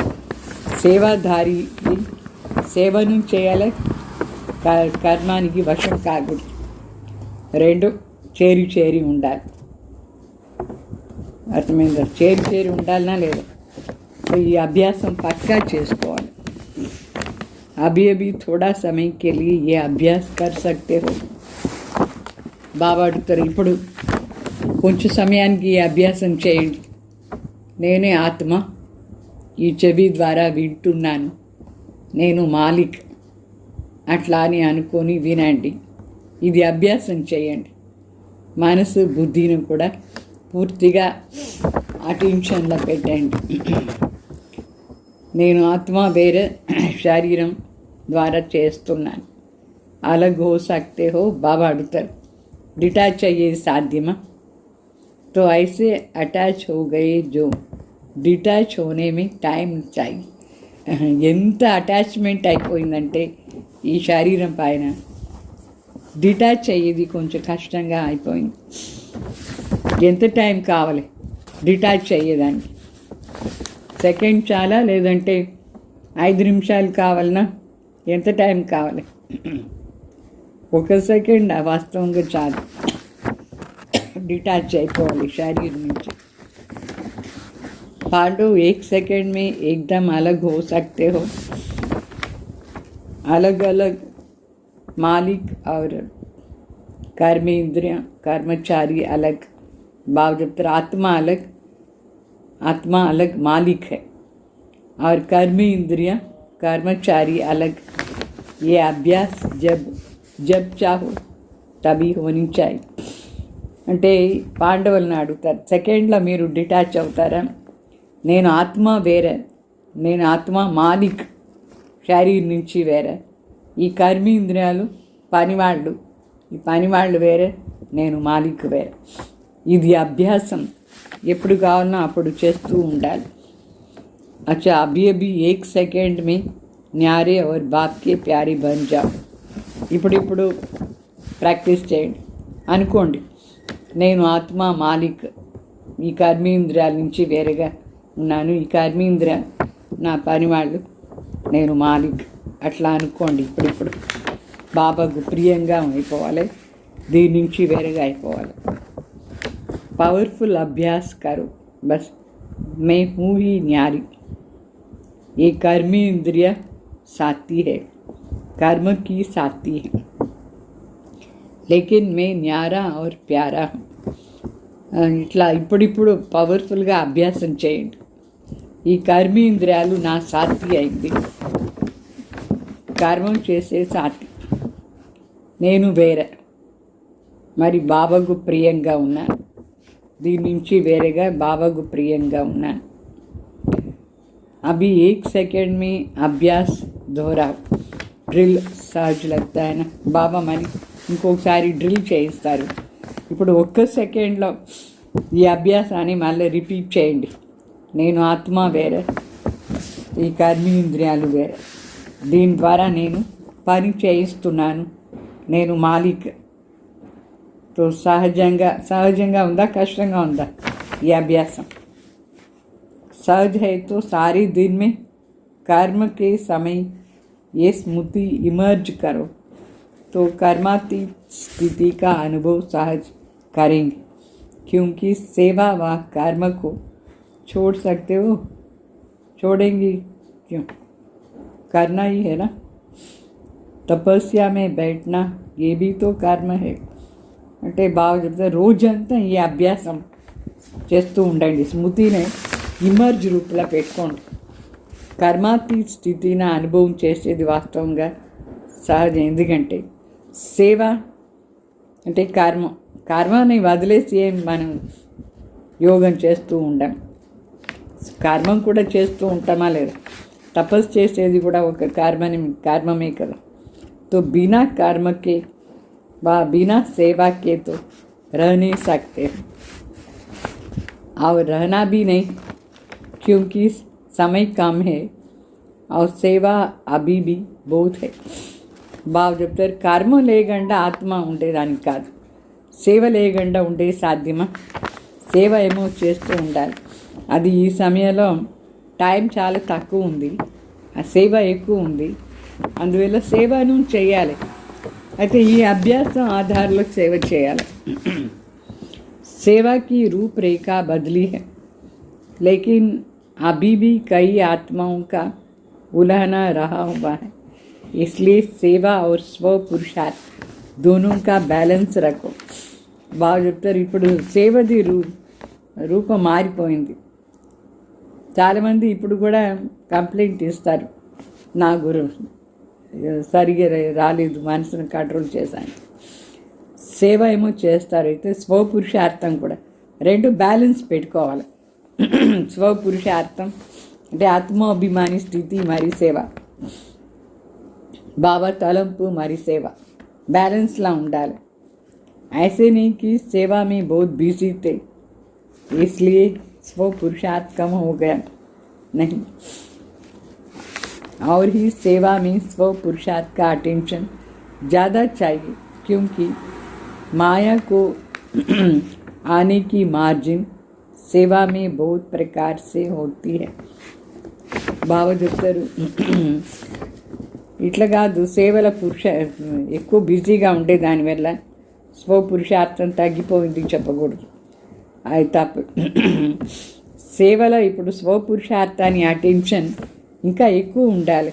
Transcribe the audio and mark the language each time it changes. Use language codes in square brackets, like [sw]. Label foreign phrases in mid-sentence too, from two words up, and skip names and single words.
[te] సేవాధారి సేవను చేయాలి, కర్మానికి వశం కాకూడదు, రెండు చేరి ఉండాలి. అర్థమైందా? చేరి ఉండాలన్నా లేదా? ఈ అభ్యాసం పక్కా చేసుకోవాలి. [hi] అभी थोड़ा समय के लिए ये अभ्यास कर सकते हो. [te] బాబా అడుగుతారు, ఇప్పుడు కొంచెం సమయానికి ఈ అభ్యాసం చేయండి. నేనే ఆత్మ, ఈ చెవి ద్వారా వింటున్నాను, నేను మాలిక్, అట్లా అని అనుకొని వినండి. ఇది అభ్యాసం చేయండి. మనసు బుద్ధిని కూడా పూర్తిగా అటెన్షన్లో పెట్టండి. నేను ఆత్మ వేరే శరీరం ద్వారా చేస్తున్నాను. [hi] अलग हो सकते हो. [te] బాబా అడుగుతారు, डिटैच అయ్యేది సాధ్యమా? [hi] तो ऐसे अटैच हो गए जो डिटैच होने में टाइम चाहिए. [te] ఎంత అటాచ్మెంట్ అయిపోయిందంటే ఈ శరీరం పైన డిటాచ్ అయ్యేది కొంచెం కష్టంగా అయిపోయింది. ఎంత టైం కావాలి డిటాచ్ అయ్యేదానికి? సెకండ్ చాలా, లేదంటే 5 నిమిషాలు కావాలన్నా? ఎంత టైం కావాలి? 1 సెకండ్ వాస్తవంగా చాలు, डिटैच అయిపోవాలి శరీరం నుంచి. [hi] पांडव 1 सेकंड में एकदम अलग हो सकते हो. अलग अलग मालिक और कर्मेंद्रिय कर्मचारी अलग. बाब जब तक आत्मा अलग मालिक है और कर्मेंद्रिय कर्मचारी अलग. ये अभ्यास जब चाहो तभी होनी चाहिए. [te] అంటే పాండవులను అడుగుతారు, సెకండ్లో మీరు డిటాచ్ అవుతారా? నేను ఆత్మ వేరే, నేను ఆత్మ మాలిక్, శరీరం నుంచి వేరే. ఈ కర్మేంద్రియాలు పనివాళ్ళు, ఈ పనివాళ్ళు వేరే, నేను మాలిక్ వేరే. ఇది అభ్యాసం ఎప్పుడు కావాలన్నా అప్పుడు చేస్తూ ఉండాలి. [hi] अच्छा अभी 1 सेकंड में न्यारे और बाप के प्यारे बन जाओ. [te] ఇప్పుడు ప్రాక్టీస్ చేయండి. అనుకోండి, నేను ఆత్మ మాలిక్, ఈ కర్మేంద్రియాల నుంచి వేరేగా ఉన్నాను, ఈ కర్మేంద్రియ నా పనివాళ్ళు, నేను మాలిక్, అట్లా అనుకోండి. ఇప్పుడు బాబాకు ప్రియంగా అయిపోవాలి, దీని నుంచి వేరేగా అయిపోవాలి. [hi] पावरफुल अभ्यास करूँ, बस मैं हूँ ही न्यारी. ये कर्मेंद्रिय साथी है, कर्म की साथी है, लेकिन मैं न्यारा और प्यारा हूँ. [te] ఇట్లా ఇప్పుడిప్పుడు పవర్ఫుల్గా అభ్యాసం చేయండి. ఈ కర్మేంద్రియాలు నా సాతి అయింది, కర్మం చేసే సాతి, నేను వేరే, మరి బాబాకు ప్రియంగా ఉన్నాను, దీని నుంచి వేరేగా బాబాకు ప్రియంగా ఉన్నాను. [hi] अभी 1 सेकंड में अभ्यास दोहराओ. ड्रिल सहज लगता है ना. [te] బాబా మరి ఇంకొకసారి డ్రిల్ చేయిస్తారు. ఇప్పుడు 1 సెకండ్లో ఈ అభ్యాసాన్ని మళ్ళీ రిపీట్ చేయండి. నేను ఆత్మ వేరే, ఈ కర్మేంద్రియాలు వేరే, దీని ద్వారా నేను పని చేయిస్తున్నాను, నేను మాలిక్. తో సహజంగా ఉందా, కష్టంగా ఉందా ఈ అభ్యాసం? [hi] सहज है तो सारे दिन में कर्म के समय ये स्मृति इमर्ज करो तो कर्मातीत स्थिति का अनुभव सहज करेंगे, क्योंकि सेवा व कर्म को छोड़ सकते हो. छोड़ेंगे क्यों? करना ही है ना. तपस्या में बैठना ये भी तो कर्म है. [te] అంటే బాగా చెప్తారు, రోజంతా ఈ అభ్యాసం చేస్తూ ఉండండి. స్మృతిని ఇమర్జ్ రూపంలో పెట్టుకోండి. కర్మాతీత స్థితిని అనుభవం చేసేది వాస్తవంగా సహజం. ఎందుకంటే సేవ అంటే కర్మని వదిలేసి ఏం మనం యోగం చేస్తూ ఉండం. కర్మం కూడా చేస్తూ ఉంటామా లేదా? తపస్సు చేసేది కూడా ఒక కర్మమే కదా. [hi] तो बिना कर्म के बिना सेवा के तो रह नहीं सकते और रहना भी नहीं, क्योंकि समय कम है और सेवा अभी भी बहुत है. [te] బాగా చెప్తారు, కర్మ లేకుండా ఆత్మ ఉండేదానికి కాదు, సేవ లేకుండా ఉండే సాధ్యమా? సేవ ఏమో చేస్తూ ఉండాలి. అది ఈ సమయంలో టైం చాలా తక్కువ ఉంది, ఆ సేవ ఎక్కువ ఉంది, అందువల్ల సేవను చేయాలి. అయితే ఈ అభ్యాసం ఆధారంలో సేవ చేయాలి. [hi] सेवा की रूपरेखा बदली है, लेकिन अभी भी कई आत्माओं का उलहना रहा हुआ है. इसलिए सेवा और स्व पुरुषार्थ दोनों का बैलेंस रखो. [te] బాగా చెప్తారు, ఇప్పుడు సేవది రూపం మారిపోయింది. చాలామంది ఇప్పుడు కూడా కంప్లైంట్ ఇస్తారు, నా గురు సరిగా రాలేదు, మనసును కంట్రోల్ చేశాను. సేవ ఏమో చేస్తారు, అయితే స్వపురుషార్థం కూడా రెండు బ్యాలెన్స్ పెట్టుకోవాలి. స్వపురుషార్థం అంటే ఆత్మాభిమాని స్థితి మరి సేవ, బాబా తలంపు మరి సేవ బ్యాలెన్స్లా ఉండాలి. [hi] ऐसे नहीं कि सेवा में बहुत बिजी थे इसलिए स्वपुरुषार्थ कम हो गया, नहीं. और ही सेवा में स्वपुरुषार्थ का अटेंशन ज़्यादा चाहिए, क्योंकि माया को आने की मार्जिन सेवा में बहुत प्रकार से होती है. [te] బాబా చెప్తారు, ఇట్లా కాదు, సేవల ఎక్కువ బిజీగా ఉండే దానివల్ల స్వపురుషార్థం తగ్గిపోయింది చెప్పకూడదు, అది తప్పు. సేవలో ఇప్పుడు స్వపురుషార్థాన్ని అటెన్షన్ ఇంకా ఎక్కువ ఉండాలి.